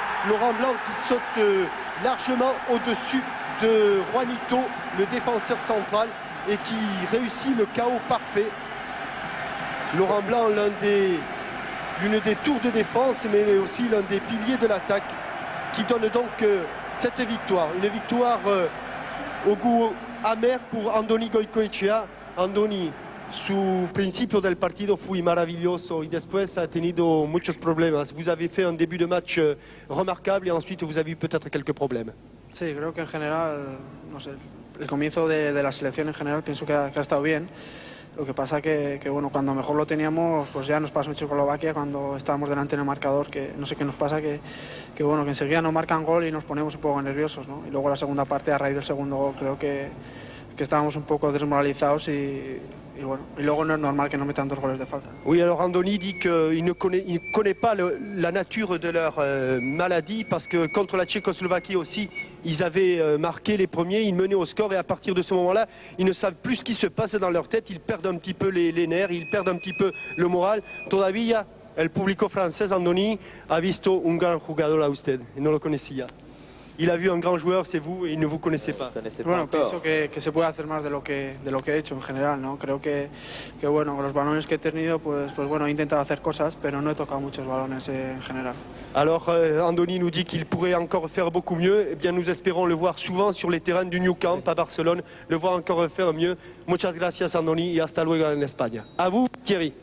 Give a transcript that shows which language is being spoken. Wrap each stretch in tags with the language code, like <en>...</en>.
<fr>Laurent Blanc qui saute largement au-dessus de Juanito, le défenseur central, et qui réussit le chaos parfait. Laurent Blanc, l'une des tours de défense, mais aussi l'un des piliers de l'attaque, qui donne donc cette victoire. Une victoire au goût amer pour Andoni Goicoechea.</fr> <es>Andoni, su principio del partido fui maravilloso y después ha tenido muchos problemas.</es> <fr>Vous avez fait un début de match remarquable et ensuite vous avez eu peut-être quelques problèmes.</fr> <es>Sí, creo que en general, no sé, el comienzo de la selección en general pienso que ha estado bien. Lo que pasa que bueno, cuando mejor lo teníamos, pues ya nos pasó en Checoslovaquia cuando estábamos delante en el marcador, que no sé qué nos pasa, que bueno, que enseguida nos marcan gol y nos ponemos un poco nerviosos, ¿no? Y luego la segunda parte, a raíz del segundo gol, creo que estábamos un poco desmoralizados y bueno, y luego no es normal que no metan 2 goles de falta.</es> <fr>Oui, alors Andoni dit qu'il ne connaît pas la nature de leur maladie parce que contre la Tchécoslovaquie aussi, ils avaient marqué les premiers, ils menaient au score et à partir de ce moment-là, ils ne savent plus ce qui se passe dans leur tête, ils perdent un petit peu les nerfs, ils perdent un petit peu le moral.</fr> <es>Todavía el público francés, Andoni, ha visto un gran jugador a usted, y no lo conocía.</es> <fr>Il a vu un grand joueur, c'est vous, et il ne vous connaissait pas.</fr> <es>Bueno, pienso que se puede hacer más de lo que he hecho en general, ¿no? Creo que bueno, los balones que he tenido, pues bueno, he intentado hacer cosas, pero no he tocado muchos balones en general.</es> <fr>Alors, Andoni nous dit qu'il pourrait encore faire beaucoup mieux. Eh bien, nous espérons le voir souvent sur les terrains du Nou Camp à Barcelone, le voir encore faire mieux.</fr> <es>Muchas gracias, Andoni, y hasta luego</es> <fr>en Espagne. À vous, Thierry.</fr>